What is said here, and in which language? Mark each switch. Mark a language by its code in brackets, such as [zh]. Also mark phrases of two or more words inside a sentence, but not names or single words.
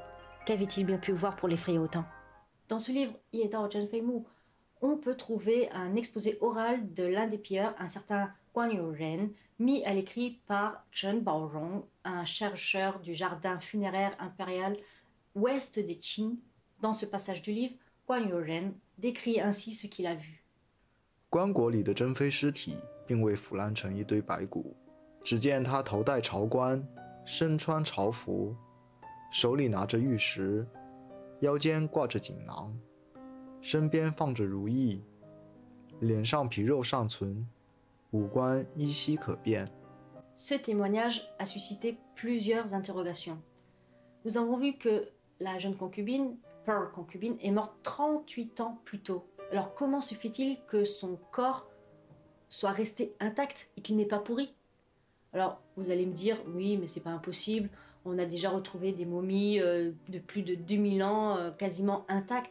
[fr] Qu'avait-il bien pu voir pour l'effrayer autant? Dans ce livre, Ye Dao Zhen Fei Mu, on peut trouver un exposé oral de l'un des pilleurs, un certain Guan Youren, mis à l'écrit par Chen Baozhong, un chercheur du jardin funéraire impérial ouest des Qing. Dans ce passage du livre, Guan Youren décrit ainsi ce qu'il a vu. [zh] 棺椁里的珍妃尸体并未腐烂成一堆白骨，只见她头戴朝冠，身穿朝服，手里拿着玉石，腰间挂着锦囊，身边放着如意，脸上皮肉尚存，五官依稀可辨。 [fr] Ce témoignage a suscité plusieurs interrogations. Nous avons vu que la jeune concubine, Pearl concubine, est morte 38 ans plus tôt. Alors comment se fait-il que son corps soit resté intact et qu'il n'ait pas pourri? Alors vous allez me dire, oui, mais c'est pas impossible, on a déjà retrouvé des momies de plus de 2000 ans quasiment intactes.